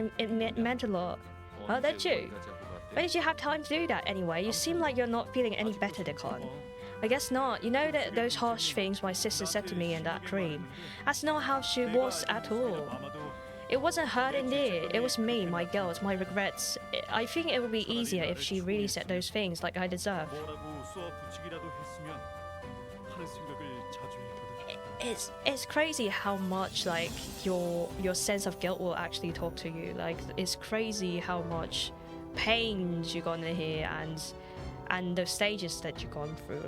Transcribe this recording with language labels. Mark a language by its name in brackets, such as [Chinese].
[English] It meant a lot. Oh, did you? Why did you have time to do that anyway? You seem like you're not feeling any better, Declan. I guess not. You know that those harsh things my sister said to me in that dream? That's not how she was at all. It wasn't her indeed. It was me, my guilt, my regrets. I think it would be easier if she really said those things like I deserve. [Korean] 뭐라고 쏘아 붙이기라도 했으면 하는 생각을 자주 했거든. [English] It's crazy how much like your sense of guilt will actually talk to you. Like, it's crazy how much pains you're gonna hear and the stages that you've gone through.